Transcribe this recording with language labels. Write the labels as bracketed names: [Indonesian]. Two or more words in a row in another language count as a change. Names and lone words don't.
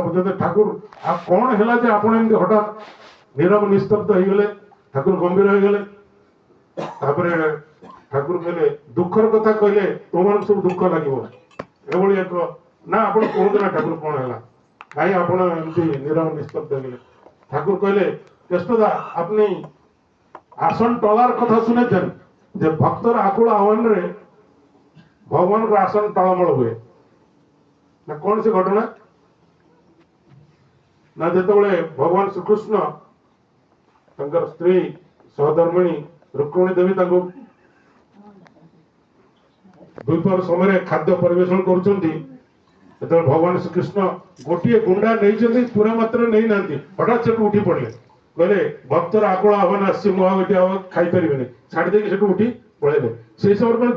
[Odia] ପର୍ଯ୍ୟନ୍ତ ଠାକୁର ଆଉ କଣ ହେଲା ଯେ ଆପଣ ଏମିତି ହଠାତ୍ ନୀରବ ନିସ୍ତବ୍ଧ ହେଇଗଲେ ଠାକୁର ଗମ୍ଭୀର ହେଇଗଲେ ତାପରେ ଠାକୁର କହିଲେ ଦୁଃଖର କଥା କହିଲେ ତୁମମାନଙ୍କୁ ସବୁ ଦୁଃଖ ଲାଗିବ ଏଭଳି ଏକ ନା ଆପଣ କୁହନ୍ତୁ ନା ଠାକୁର କଣ ହେଲା କାହିଁ ଆପଣ ଏମିତି ନୀରବ ନିସ୍ତବ୍ଧ ହେଇଗଲେ ଠାକୁର କହିଲେ କେଷ୍ଟଦା [Bangla] আপনি আসন টলার কথা শুনেছেন যে ভক্তর [Odia] আকুল আহ্বাନରେ ভগবানଙ୍କ আসন টଳମଳ ହୁଏ ନା କଣ ସେ ଘଟଣା ନା ଯେତେବେଳେ ଭଗବାନ ଶ୍ରୀକୃଷ୍ଣ ତାଙ୍କର ସ୍ତ୍ରୀ ସହଧର୍ମିଣୀ ରୁକ୍ମିଣୀ ଦେବୀ ତାଙ୍କୁ ଦ୍ୱିପହର ସମୟରେ ଖାଦ୍ୟ ପରିବେଷଣ କରୁଛନ୍ତି ଯେତେବେଳେ ଭଗବାନ ଶ୍ରୀକୃଷ୍ଣ ଗୋଟିଏ ଗୁଣ୍ଡା ନେଇଛନ୍ତି ପୁରା ମାତ୍ରା ନେଇନାହାନ୍ତି ହଠାତ୍ ସେଠୁ ଉଠି ପଡିଲେ କହିଲେ ଭକ୍ତର ଆକୁଳ ଆହ୍ୱାନ ଆସିଛି ମୁଁ ଆଉ ଏଠି ଆଉ ଖାଇପାରିବିନି ଛାଡି ଦେଇକି ସେଠୁ ଉଠି ପଳେଇଲେ ସେଇ ସମୟରେ ମାନେ